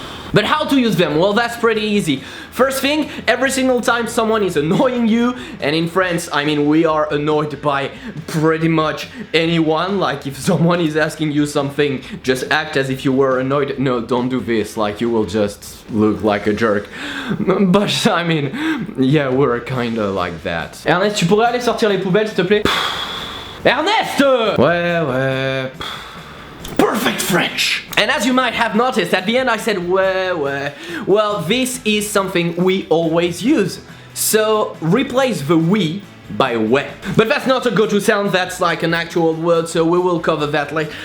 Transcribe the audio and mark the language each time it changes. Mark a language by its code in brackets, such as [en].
[en] But how to use them? Well, that's pretty easy. First thing, every single time someone is annoying you, and in France, I mean, we are annoyed by pretty much anyone. Like, if someone is asking you something, just act as if you were annoyed. No, don't do this, like, you will just look like a jerk. But, I mean, yeah, we're kinda like that. [fr] Ernest, tu pourrais aller sortir les poubelles, s'il te plaît? [en] Ernest! [fr] Ouais. [en] Perfect French! And as you might have noticed, at the end I said ouais. Well, this is something we always use. So replace the we by ouais. But that's not a go-to sound, that's like an actual word, so we will cover that later.